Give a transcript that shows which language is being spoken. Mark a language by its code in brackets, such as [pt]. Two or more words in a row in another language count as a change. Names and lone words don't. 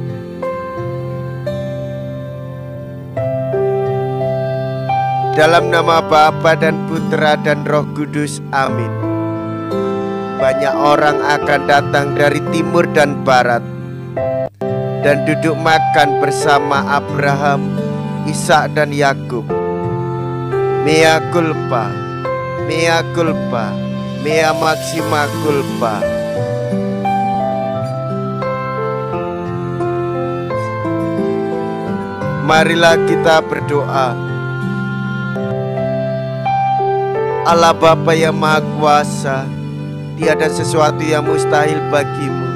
[id] Dalam nama Bapa dan Putra dan Roh Kudus, amin. Banyak orang akan datang dari timur dan barat dan duduk makan bersama Abraham, Ishak dan Yakub. [la] Mea culpa, mea culpa, mea maxima culpa. [id] Marilah kita berdoa. Allah Bapa yang Maha Kuasa, tiada sesuatu yang mustahil bagimu.